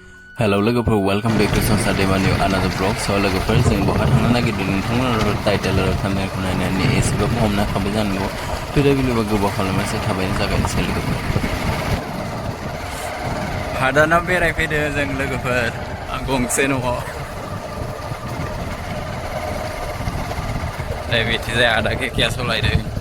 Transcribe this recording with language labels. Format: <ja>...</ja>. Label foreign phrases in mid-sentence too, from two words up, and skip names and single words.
<en>Hello, welcome back to Saturday New another vlog. So,</en> <brx>जों बहा थांनो नागिरदों नोंथांमोना टाइटेल आरो थांनायखौ नायनानै एसेबाबो हमना खाबाय जानांगौ। टुडे भिडिअ'आ गोबाव खालामनासो थाबायनो जागायनोसै लोगोफोर। हादानाव बेरायफैदों जों लोगोफोर गंसे न'आव। बिदि जाया आदा केकिया सलायदों।</brx>